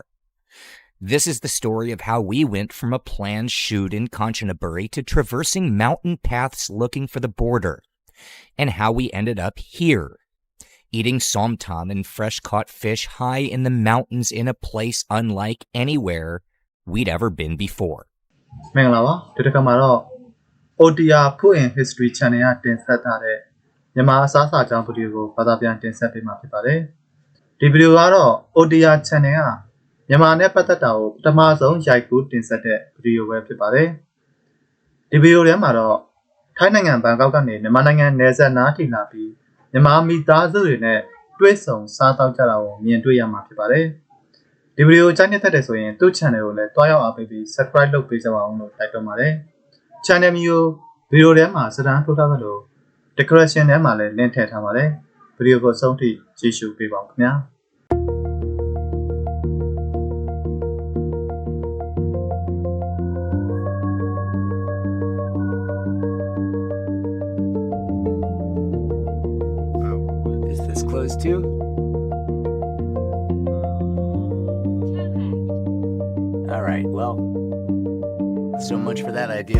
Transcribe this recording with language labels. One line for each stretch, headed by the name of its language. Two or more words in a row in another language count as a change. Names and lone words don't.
English: This is the story of how we went from a planned shoot in Kanchanaburi to traversing mountain paths looking for the border, and how we ended up here, eating somtam and fresh-caught fish high in the mountains in a place unlike anywhere we'd ever been before.
Burmese: မင်္ဂလာပါဒီတစ်ခါမှာတော့ OTR Food History Channel ကတင်ဆက်ထားတဲ့မြန်မာအစားအစာအကြောင်းဗီဒီယိုကိုဘာသာပြန်တင်ဆက်ပေးမှာဖြစ်ပါတယ်ဒီဗီဒီယိုကတော့ OTR Channel ကမြန်မာနဲ့ပတ်သက်တာကိုပထမဆုံးရိုက်ကူးတင်ဆက်တဲ့ဗီဒီယိုပဲဖြစ်ပါတယ်ဒီဗီဒီယိုထဲမှာတော့ထိုင်းနိုင်ငံဘန်ကောက်ကနေမြန်မာနိုင်ငံနယ်စပ်နားထိလာပြီးမြန်မာမိသားစုတွေနဲ့တွေ့ဆုံစားသောက်ကြတာကိုမြင်တွေ့ရမှာဖြစ်ပါတယ်ဒီဗီဒီယိုကြိုက်နေတဲ့ဆိုရင်သူ့ channel ကိုလည်းတွားရောက်အားပေးပြီး subscribe လုပ်ပေးကြပါအောင်လို့တိုက်တွန်းပါတယ် channel မျိုးဗီဒီယိုထဲမှာစတန်းထိုးထားသလို decoration ထဲမှာလည်း link ထည့်ထားပါတယ်ဗီဒီယိုကိုအဆုံးထိကြည့်ရှုပေးပါဦးခင်ဗျာ
English: Is this closed too? All right, well, so much for that idea.